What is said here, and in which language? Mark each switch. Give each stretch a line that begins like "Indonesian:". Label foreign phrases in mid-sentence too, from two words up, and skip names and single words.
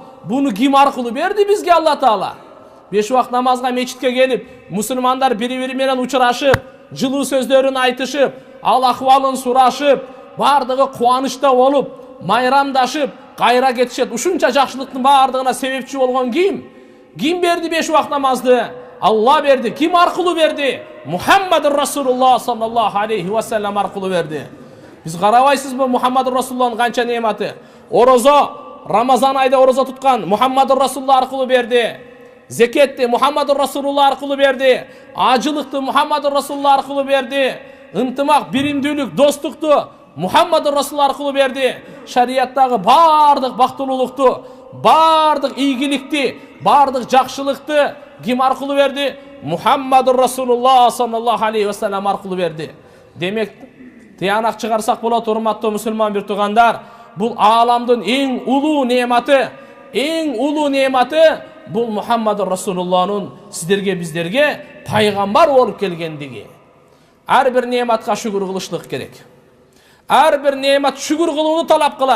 Kyrgyz: Буну ким аркылуу берди бизге
Arabic: الله تعالى?
Kyrgyz: 5 убакыт намазга мечитке келип, мусулмандар бири-бири менен учурашып, жылуу сөздөрүн айтышып, ал акыбалын сурашып, бардыгы кубанычта болуп, майрамдашып, кайра кетишет. Ушунча жакшылыктын бардыгына себепчи болгон ким? Ким берди 5 убакыт намазды? Алла берди. Ким аркылуу берди? Мухаммадур Расулуллах
Arabic: صلى الله عليه وسلم
Kyrgyz: аркылуу берди. Биз карабайсызбы Мухаммадур Расулуллахтын канча неематы? Орозо, Рамазан айда орозо туткан Мухаммадур Расулуллах аркылуу берди. Зекетти Мухаммадур Расулуллах аркылуу берди. Ажылыкты Мухаммадур Расулуллах аркылуу берди. Ынтымак, биримдүүлүк, достукту Мухаммадур Расулуллах аркылуу берди. Шарияттагы бардык бактылуулукту, бардык ийгиликти, бардык жакшылыкты ким аркылуу берди? Мухаммадур Расулуллах
Arabic: صلى الله عليه وسلم
Kyrgyz: аркылуу берди. Демек, тыянак чыгарсак болот, урматтуу мусулман бир туугандар, бул ааламдын эң улуу неематы бул Мухаммадур Расулуллахнын сиздерге биздерге пайгамбар болуп келгендиги. Ар бир неематка шүгүр кылышлык керек. Ар бир неемат шүгүр кылууну талап кылат.